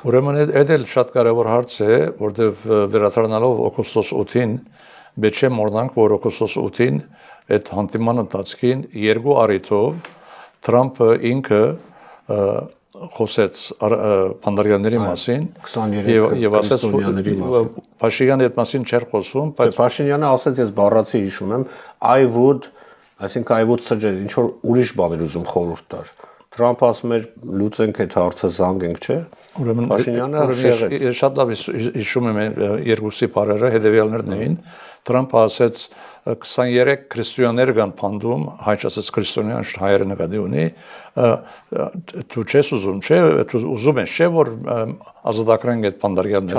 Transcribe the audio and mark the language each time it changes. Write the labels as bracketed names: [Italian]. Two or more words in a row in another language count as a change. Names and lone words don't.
[Armenian] Ուրեմն այդ էլ շատ կարևոր հարց է, որտեղ վերադառնալով օգոստոս 8-ին պետք է մոռանանք, որ օգոստոս 8-ին այդ հանդիման ընթացքին երկու առիթով Թրամփը ինքը խոսեց բանտարկյալների մասին եւ ասաց Փաշինյանը այդ մասին չէր խոսում, բայց Փաշինյանը ասաց ես բառացի հիշում եմ [English] I would suggest [Armenian] ինչ որ ուրիշ բաներ ուզում խորհուրդ տար։ Թրամփը ասում էր լուծենք այդ հարցը զանգենք, չէ՞։ Ուրեմն Փաշինյանը շեղեց։ Շատ լավ հիշում եմ երկուսի բառերը հետեւյալներն էին։ Թրամփը ասաց 23 քրիստոնյաներ կան փանդում, հայ ասաց քրիստոնյան հայերը նկատի ունի, դու չես ուզում, չէ, դու ուզում ես, չէ, որ ազատագրենք այդ բանտարկյալները։